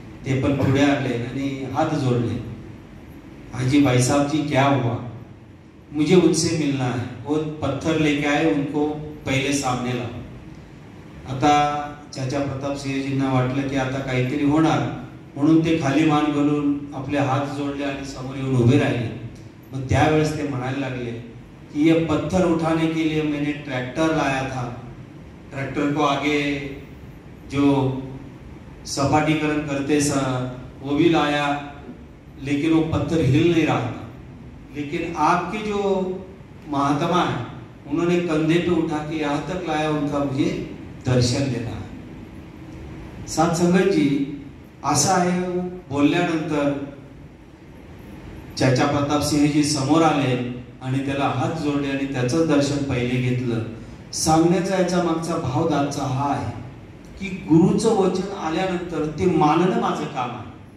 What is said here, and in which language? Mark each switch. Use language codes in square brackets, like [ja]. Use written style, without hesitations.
[mr] ते पण पुढे आले आणि हात जोडले. [hi] हाजी भाई साहब जी क्या हुआ, मुझे उनसे मिलना है, वो पत्थर लेके आए, उनको पहिले सामने ला. [mr] आता चाचा प्रताप सिंहजींना वाटलं की आता काहीतरी होणार, म्हणून ते खाली मान घालून आपले हात जोडले आणि समोर येऊन उभे राहिले. मग त्यावेळेस ते म्हणायला लागले कि [hi] ये पत्थर उठाने के लिए मैंने ट्रैक्टर लाया था, ट्रैक्टर को आगे जो सपाटीकरण करते वो भी लाया, लेकिन वो पत्थर हिल नहीं रहा था। लेकिन आपके जो महात्मा है उन्होंने कंधे पे उठा के यहाँ तक लाया, उनका मुझे दर्शन देना है। [mr] साथ संगत जी, असा आहे बोलल्यानंतर चाचा प्रताप सिंहजी समोर आले आणि त्याला हात जोडले आणि त्याचं दर्शन पहिले घेतलं। सांगण्याचा याचा मागचा भाव दाचा हा आहे की गुरुचं वचन आल्यानंतर ते मानणं माझं काम आहे।